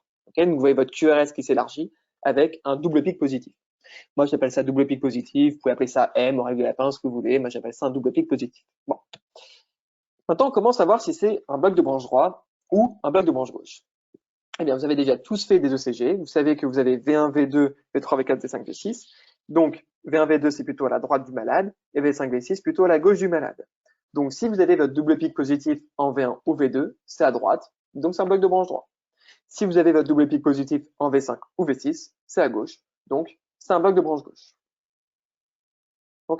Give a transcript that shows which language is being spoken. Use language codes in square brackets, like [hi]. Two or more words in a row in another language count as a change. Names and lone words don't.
[fr] Okay, donc vous voyez votre QRS qui s'élargit avec un double pic positif. Moi, j'appelle ça double pic positif, vous pouvez appeler ça M, en règle de lapin, ce que vous voulez, moi j'appelle ça un double pic positif. Bon. Maintenant, on commence à voir si c'est un bloc de branche droite ou un bloc de branche gauche. Eh bien, vous avez déjà tous fait des ECG. Vous savez que vous avez V1, V2, V3, V4, V5, V6. Donc, V1, V2, c'est plutôt à la droite du malade et V5, V6, plutôt à la gauche du malade. Donc, si vous avez votre double pic positif en V1 ou V2, c'est à droite. Donc, c'est un bloc de branche droit. Si vous avez votre double pic positif en V5 ou V6, c'est à gauche. Donc, c'est un bloc de branche gauche. OK?